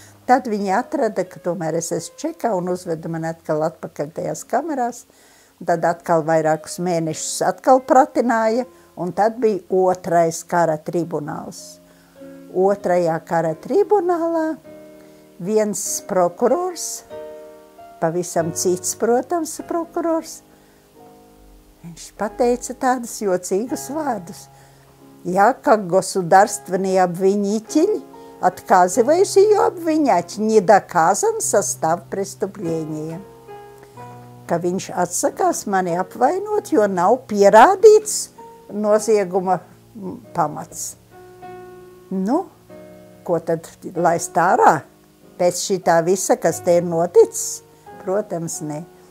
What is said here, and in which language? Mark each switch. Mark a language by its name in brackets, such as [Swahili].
[Latvian] Tad viņi atrada, ka tomēr es esmu Čekā un uzveda man atkal atpakaļ tajās kamerās, un tad atkal vairākus mēnešus atkal pratināja, un tad bija otrais kara tribunāls. Otrajā kara tribunālā viens prokurors, pavisam cits, protams, prokurors, viņš pateica tādus jocīgus vārdus. [Russian] Ja, как государственные обвинители отказываясь ее обвинять, не доказан состав преступления. [Latvian] Ka viņš atsakās mani apvainot, jo nav pierādīts nozieguma pamats. Nu, ko tad laist ārā? Pēc šitā visa, kas te ir noticis? Protams, ne.